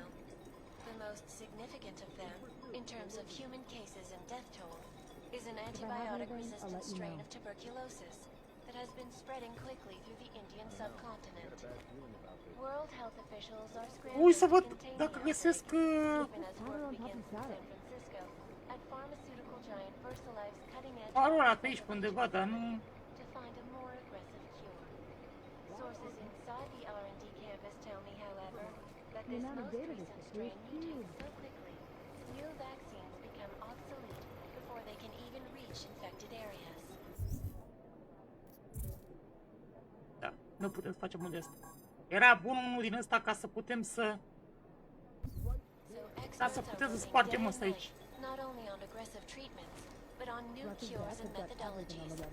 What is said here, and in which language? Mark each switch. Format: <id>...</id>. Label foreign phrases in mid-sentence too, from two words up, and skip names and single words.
<en>The most significant of them, in terms of human cases and death toll, is an antibiotic-resistant strain of tuberculosis that has been spreading quickly through the Indian subcontinent. World health officials are</en> <ro>Ui</ro> <en>scrambling</en> <ro>să</ro> <en>to</en> <ro>văd</ro> <en>contain</en> <ro>dacă</ro> <en>the</en> <ro>găsesc...</ro> <en>outbreak, even as work begins in San Francisco at pharmaceutical giant VersaLife's cutting-edge</en> <ro>Parola pe aici pe undeva, dar nu...</ro> <en>to find a more aggressive cure. Sources inside the R&D campus tell me, however, that this most recent strain mutates so quickly, new vaccines become obsolete before they can even reach infected areas.</en> <ro>Da, nu putem să facem unde asta. Era bun unul din ăsta ca să putem să... Ca să putem să spargem ăsta aici.</ro> <en>Not only on aggressive treatments, but on new cures and methodologies.</en>